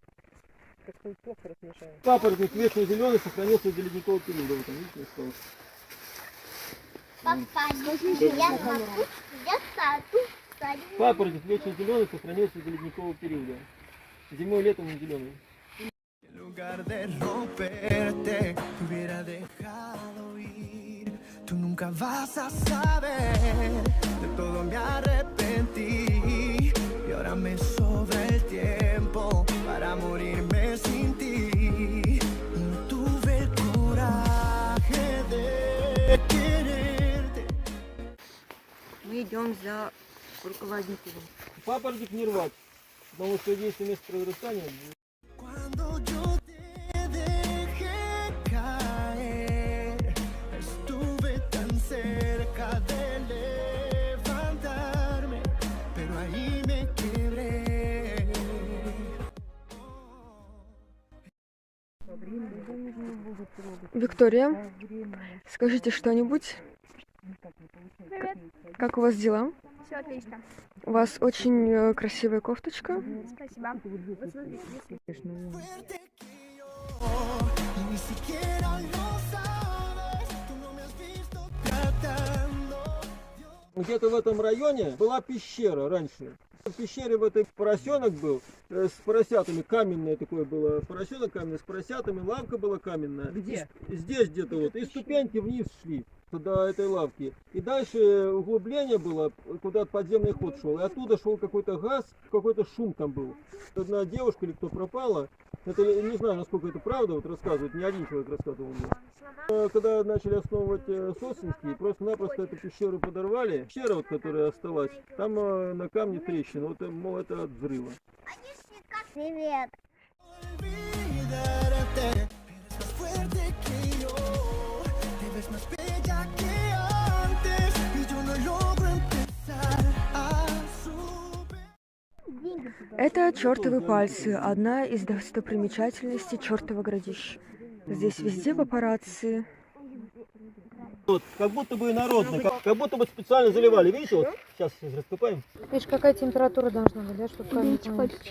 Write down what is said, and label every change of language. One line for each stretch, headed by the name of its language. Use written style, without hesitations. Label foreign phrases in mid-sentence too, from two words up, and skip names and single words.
Russian: Папоротник вечно зеленый сохранился до ледникового периода. Вот он, видите, осталось. Папоротник вечно зеленый сохранился до ледникового периода. Зимой и летом он зеленый.
Spanish: En lugar de romperte, te hubiera dejado ir. Tú nunca vas a saber, de todo me arrepentí. Y ahora me sobra el tiempo para morirme sin ti. Y no tuve el coraje de quererte.
Russian: мы идем за руководителем. Папоротник не рвать, потому что если место произрастания...
Spanish: Cuando yo te dejé caer, estuve tan cerca de levantarme, pero ahí me quebré.
Russian: Виктория, скажите что-нибудь. Привет. Как у вас дела? Все отлично. У вас очень красивая кофточка. Спасибо. Вот смотрите, если...
Spanish: Fuerte que yo, y ni siquiera lo sabes, tú no me has visto tratando.
Russian: Где-то в этом районе была пещера раньше. В пещере в этой поросенок был с поросятами, каменное такое было, поросенок каменный с поросятами, лавка была каменная. Где? Здесь где-то вот, и ступеньки вниз шли до этой лавки. И дальше углубление было, куда подземный ход шел, и оттуда шел какой-то газ, какой-то шум там был. Одна девушка или кто пропала, это не знаю, насколько это правда, вот рассказывают, не один человек рассказывал мне. Когда начали основывать Сосенский, просто-напросто эту пещеру подорвали. Пещера, вот, которая осталась, там на камне трещина, вот, мол, это от взрыва. Привет.
Spanish: Olvidarte, eres más fuerte que yo, te ves más bella que antes y yo no logro
Russian: Это чертовы пальцы, одна из достопримечательностей чертова городища. Здесь везде папарацци. Вот, как будто бы народный, как будто бы специально заливали. Видите, вот сейчас раскопаем. Видишь, какая температура должна быть, да, чтобы камень плавить?